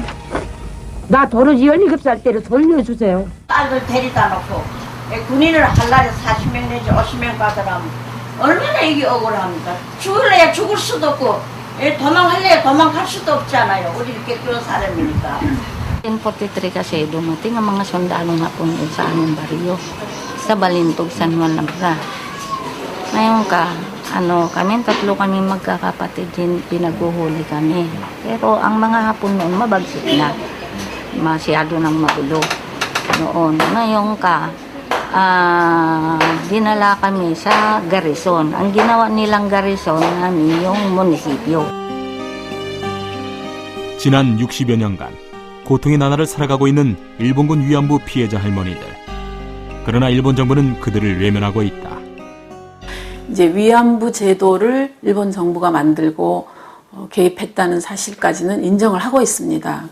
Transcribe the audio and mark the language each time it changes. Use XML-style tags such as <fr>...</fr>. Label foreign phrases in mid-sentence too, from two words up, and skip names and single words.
<ko>나 돈을 17살 때로 돌려주세요. 딸들 데리다 놓고 군인을 한 날에 40명 내지 50명 가더라면 얼마나 이게 억울합니까? 죽을래야 죽을 수도 없고 도망할래야 도망갈 수도 없잖아요. 우리 이렇게 그런 사람이니까.</ko> <tl>43 kasi dumating ang mga sundalong Hapon sa aming baryo sa Balintog, San Juan Labra. Ngayon kaming tatlo kami magkakapatid din, pinaguhuli kami. Pero ang mga Hapon noon mabagsik na. Masyado nang magulo noon. Ngayon dinala kami sa garrison. Ang ginawa nilang garrison namin yung munisipyo.</tl> <ko>지난 60여 년간 고통의 나날을 살아가고 있는 일본군 위안부 피해자 할머니들. 그러나 일본 정부는 그들을 외면하고 있다. 이제 위안부 제도를 일본 정부가 만들고 개입했다는 사실까지는 인정을 하고 있습니다.</ko>